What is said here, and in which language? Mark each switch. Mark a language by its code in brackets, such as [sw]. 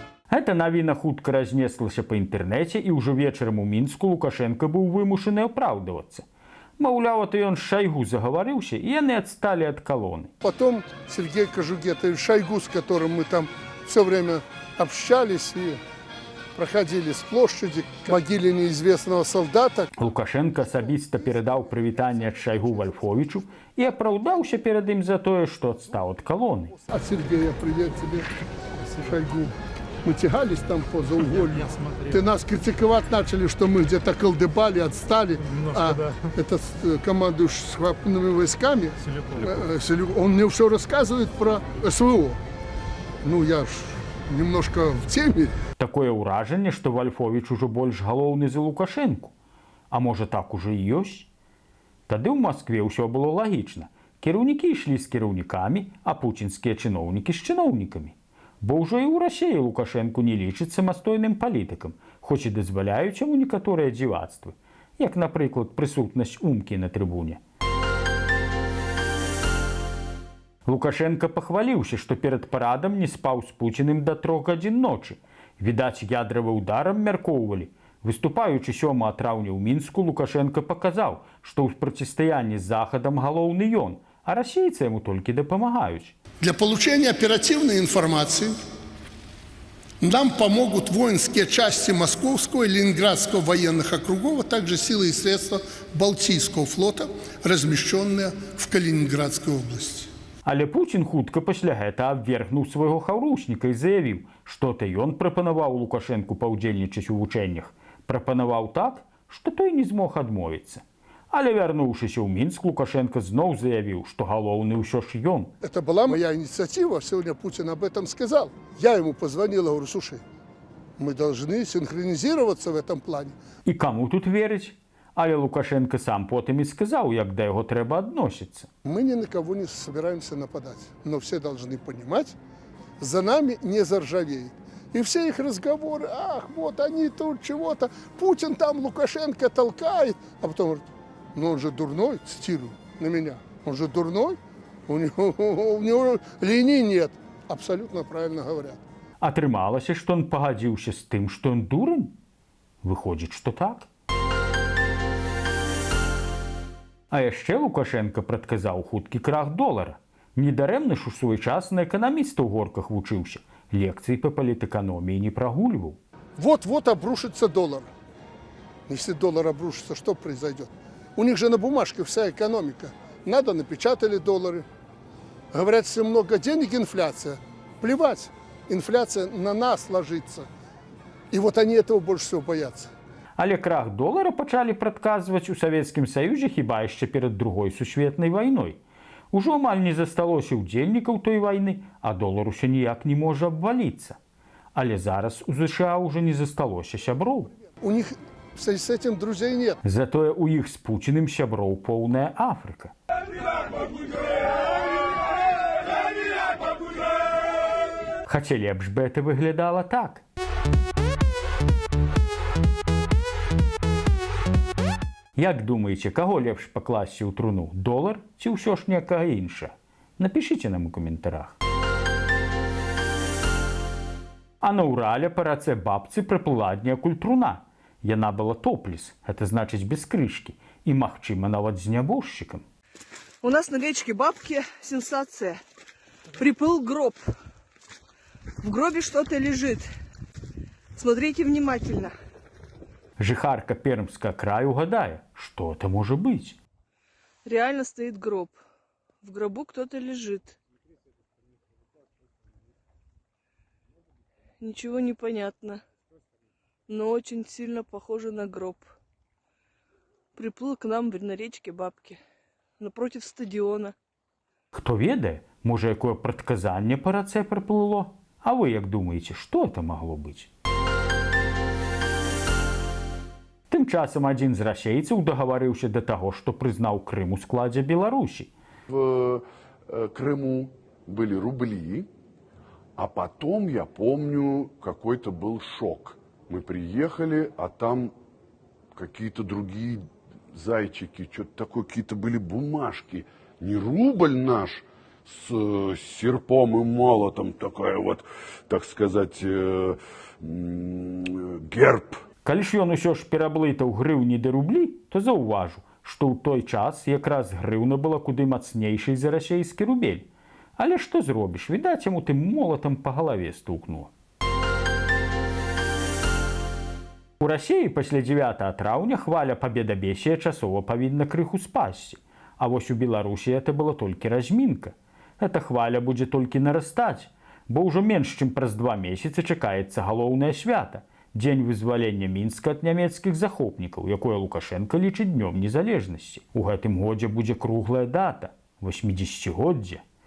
[be] Эта навіна хутка разнеслася па інтэрнэце, і ўжо вечарам у Мінску Лукашенко быў вымушаны апраўдвацца. Маўляў, это ён з Шойгу загаварыўся, і яны адсталі ад калоны. [ru] Потом Сергей Кожугетович Шойгу, с которым мы там все время общались и проходили с площади к могиле неизвестного солдата. [be] Лукашенко асабіста перадаў прывітанне ад Шойгу Вольфовичу і апраўдаўся перад ім за тое, што адстаў ад калоны. [ru] От Сергея привет тебе, Шойгу. Мы тягались там по зауголью. Ты нас критиковать начали, что мы где-то колдыбали, отстали. Немножко, да. Это командующий сухопутными войсками. Он мне все рассказывает про СВО. Ну, я ж немножко в теме. [be] Такое ўражанне, што Вольфович ужо больш галоўны за Лукашенку. А можа, так ужо і ёсць? Тады ў Маскве ўсё было лагічна. Кіраўнікі ішлі з кіраўнікамі, а пуцінскія чыноўнікі з чыноўнікамі. Бо ўжо і ў Расіі Лукашенку не лічыць самастойным палітыкам, хоць і дазваляюць яму некаторыя дзівацтвы, як, напрыклад, прысутнасць Умкі на трыбуне. Лукашенко пахваліўся, што перад парадам не спаў з Пуціным да 3 гадзін ночы. Відаць, ядравы ўдарам мяркоўвалі. Выступаючы 7 траўня ў Мінску, Лукашенко паказаў, што ў процістаянні з Захадам галоўны ён, а расейцы [ru] ему только [be] допомагают. [ru] Для получения оперативной информации Нам помогут воинские части Московского и Ленинградского военных округов, а также силы и средства Балтийского флота, размещенные в Калининградской области. [be] Але Пучин хутка пасля гэта абвергнуў свайго хаўрушніка і заявіў, што то ён прапанаваў Лукашэнку паўдзельнічаць у вучэннях. Прапанаваў так, што той не змог адмовіцца. Але вярнуўшыся ў Мінск, Лукашенко зноў заявіў, што галоўны ўсё ж ён. [ru] Это была моя инициатива, сегодня Путин об этом сказал. Я ему позвонил и говорю, слушай, мы должны синхронизироваться в этом плане. [be] І каму тут верыць? Але Лукашенко сам потым і сказаў, як да яго трэба адносіцца. [ru] Мы ни на кого не собираемся нападать, но все должны понимать, за нами не заржавеет. И все их разговоры, ах, вот они тут чего-то, Путин там Лукашенко толкает, а потом говорит, ну он же дурной, цитирую на меня, он же дурной, у него линий нет. Абсолютно правильно говорят. [be] Атрымалася, што ён пагадзіўся з тым, што ён дурань? Выходзіць, што так. А яшчэ Лукашенко прадказаў хуткі крах долара. Недарэмна ж у свой час на эканаміста ў горках вучыўся. Лекцыі па палітэканоміі не прагульваў. [ru] Вот-вот обрушится доллар. Если доллар обрушится, что произойдет? У них же на бумажке вся экономика. Надо, напечатали доллары. Говорят, если много денег, инфляция. Плевать, инфляция на нас ложится. И вот они этого больше всего боятся. [be] Але крах долара пачалі прадказваць у Савецкім Саюзе хіба яшчэ перад Другой сусветнай вайной. Ужо амаль не засталося ўдзельнікаў той вайны, а долар усё ніяк не можа абваліцца. Але зараз у ЗША ўжо не засталося сяброў. [ru] У них в связи с этим друзей нет. [be] Затое у іх з Пуціным сяброў поўная Афрыка. Хаця лепш бы это выглядала так. Як думаеце, каго лепш пакласці ў труну? Долар ці ўсё ж некага інша? Напішыце нам у каментарах. А на Урале па рацэ бабцы прыплыла некуль труна. Яна была топлес, это значыць без крышкі, і, магчыма, нават з нябожчыкам. [ru] У нас на речке Бабки сенсация. Приплыл гроб. В гробе что-то лежит. Смотрите внимательно. [be] Жыхарка Пермскага краю гадае, што это можа быць. [ru] Реально стоит гроб. В гробу кто-то лежит. Ничего не понятно. Но очень сильно похоже на гроб. Приплыл к нам на речке Бабки. Напротив стадиона. [be] Хто ведае, можа, якое прадказанне па рацэ прыплыло? А вы як думаеце, што это магло быць? Тым часам адзін з расейцаў дагаварыўся да таго, што прызнаў Крым у складзе Беларусі. [ru] В Крыму были рубли, а потом, я помню, какой-то был шок. Мы приехали, а там какие-то другие зайчики, что-то такое, какие-то были бумажки. Не рубль наш с серпом и молотом, такая вот, так сказать, герб. [be] Калі ж ён усё ж пераблытаў грыўні ды рублі, то заўважу, што ў той час якраз грыўна была куды мацнейшай за расейскі рубель. Але што зробіш, відаць, яму тым молатам па галаве стукнула. У Расіі пасля 9 траўня хваля пабедабесія часова павінна крыху спасці. А вось у Беларусі это была толькі размінка. Эта хваля будзе толькі нарастаць, бо ўжо менш чым праз 2 месяцы чакаецца галоўнае свята – Дзень вызвалення Мінска ад нямецкіх захопнікаў, якое Лукашенко лічыць днём незалежнасці. У гэтым годзе будзе круглая дата – 80-годдзе.